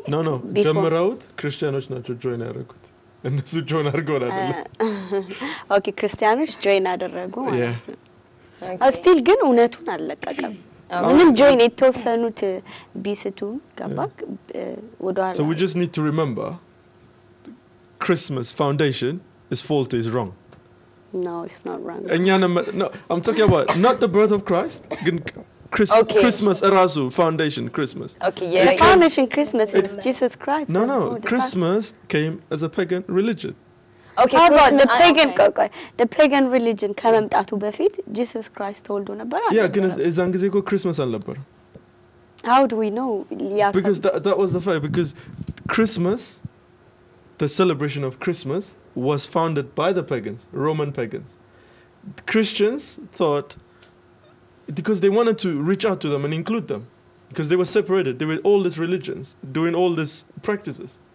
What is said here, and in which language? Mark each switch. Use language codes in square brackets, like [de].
[am] no ጀምራውት ክርስቲያኖች ናቸው join ያደረጉት እነሱ join አርገው አይደለም ኦኬ ክርስቲያኖች join አደረጉ ማለት ነው still ግን እውነቱን አለቀቀም ምንም join የተወሰኑት ቢስቱ ገባክ ወደኋላ [en] So we just need to remember Christmas foundation is faulty is wrong No, it's not wrong. No, I'm talking about not the birth of Christ. Christmas erasu foundation Christmas. Okay, yeah. The foundation Christmas is Jesus Christ. No, Christmas came as a pagan religion. Okay, how about the pagan religion [am] ከመምጣቱ በፊት [en] Jesus Christ told [am] ነበር አይደል? Yeah, ግን እዛን ጊዜ እኮ Christmas አልነበር. [en] How do we know? Because that was the fact because Christmas the celebration of Christmas was founded by the pagans, Roman pagans. Christians thought, because they wanted to reach out to them and include them, because they were separated, they were all these religions, doing all these practices.